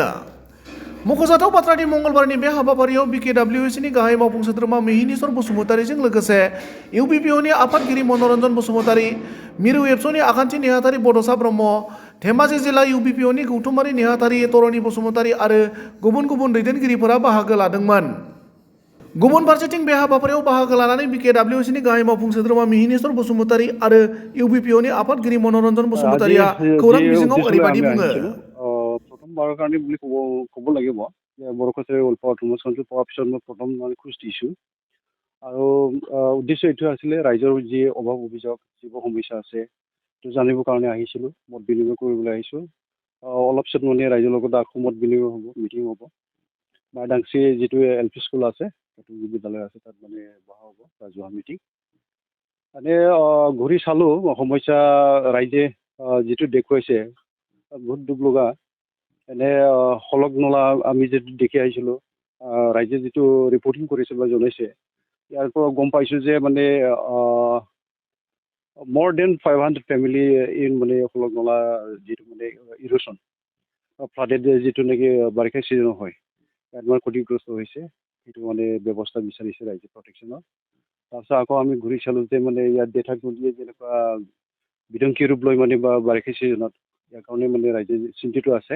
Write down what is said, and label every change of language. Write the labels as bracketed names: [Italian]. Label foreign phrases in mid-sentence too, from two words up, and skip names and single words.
[Bodo] मख'जाथाव बाथ्रादि मंगलबारनि बे हाबाफारियाव बिकेडब्लिउसिनि गाहाय मावफुं सोद्रोमा मिहिनीश्वर बसुमतारिजों लोगोसे इउबिपिअनि आफादगिरि मनरन्जन बसुमतारि, मिरु एबसुनि आखान्थि नेहाथारि बड'सा ब्रह्म, धेमाजि जिल्ला इउबिपिअनि गौथुमारि नेहाथारि तरनि बसुमतारि आरो गुबुन दैदेनगिरिफोरा बाहागो लादोंमोन। गुबुन फारसेथिं बे हाबाफारियाव बाहागो लानानै बिकेडब्लिउसिनि गाहाय मावफुं सोद्रोमा मिहिनीश्वर बसुमतारि आरो इउबिपिअनि आफादगिरि मनरन्जन [Assamese] আজি [Bodo] बसुमतारिया [Assamese] যি [Bodo] खौरां बिजोङाव [Assamese] উদ্দেশ্য লৈ [Bodo] ओरैबायदि [Assamese] আমি [Bodo] बुङो। [Assamese] আহিছিলোঁ প্ৰথমবাৰৰ কাৰণে বুলি ক'ব লাগিব যে বৰ কছাৰী অল্প অটোমেশ্যনটো পোৱাৰ পিছত মই প্ৰথম খোজ দিছোঁ আৰু উদ্দেশ্য এইটো আছিলে ৰাইজৰ যি অভাৱ অভিযোগ যিবোৰ সমস্যা আছে সেইটো জানিবৰ কাৰণে আহিছিলোঁ, মত বিনিময় কৰিবলৈ আহিছোঁ। অলপ পিছত মানে ৰাইজৰ লগত আকৌ মত বিনিময় হ'ব, মিটিং হ'ব। মাইদাংস্ৰী যিটো [English] LP school [Assamese] আছে, সেইটো বিদ্যালয় আছে, তাত মানে বহা হ'ব ৰাজহুৱা মিটিং। মানে ঘূৰি চালোঁ সমস্যা ৰাইজে যিটো দেখুৱাইছে বহুত দুখ লগা। এনে হলক নলা আমি যিটো দেখি আহিছিলোঁ, ৰাইজে যিটো ৰিপৰ্টিং কৰিছে বা জনাইছে, ইয়াৰ পৰা গম পাইছোঁ যে মানে [English] more than 500 family in [Assamese] মানে হলক নলা যিটো মানে [English] erosion flooded [Assamese] যিটো নেকি বাৰিষা ছিজনৰ হয়, ইয়াত মানে ক্ষতিগ্ৰস্ত হৈছে। সেইটো মানে ব্যৱস্থা বিচাৰিছে ৰাইজে প্ৰটেকশ্যনৰ। তাৰপিছত আকৌ আমি ঘূৰি চালোঁ যে মানে ইয়াত দেঠাক নদীয়ে যেনেকুৱা বিধ্বংসী ৰূপ লৈ মানে বা বাৰিষা ছিজনত ইয়াৰ কাৰণে মানে ৰাইজে চিন্তিত আছে।